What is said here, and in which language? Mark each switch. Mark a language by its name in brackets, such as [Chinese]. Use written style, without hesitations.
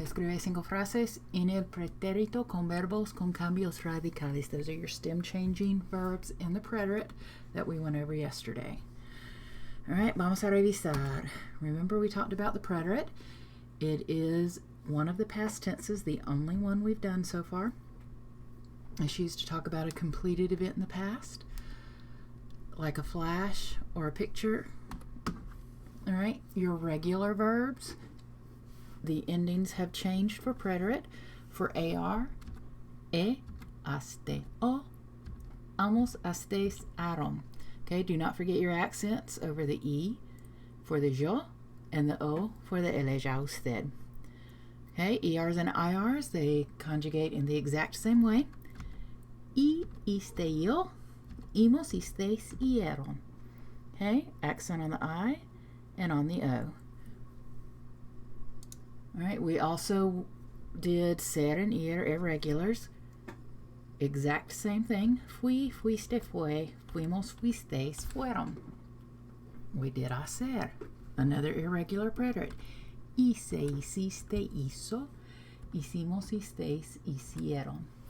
[Spanish] Escribe 5 frases en el pretérito con verbos con cambios radicales. [English] Those are your stem-changing verbs in the preterite that we went over yesterday. Alright, [Spanish] vamos a revisar. [English] Remember we talked about the preterite. It is one of the past tenses, the only one we've done so far. It's used to talk about a completed event in the past, like a flash or a picture. All right, your regular verbs, the endings have changed for preterite. [Spanish] For AR, aste, o, amos, astes, arom. [English] Okay, do not forget your accents over the E for the yo and the O for the ele, ya, usted. Okay, ERs and IRs, they conjugate in the exact same way. [Spanish] I, iste, yo, imos, istes, ieron. [English] Okay, accent on the I and on the O. All right, we also did ser and ir irregulars. Exact same thing. [Spanish] Fui, fuiste, fue, fuimos, fuisteis, fueron. [English] We did hacer, another irregular preterite. [Spanish] Hice, hiciste, hizo, hicimos, histeis, hicieron.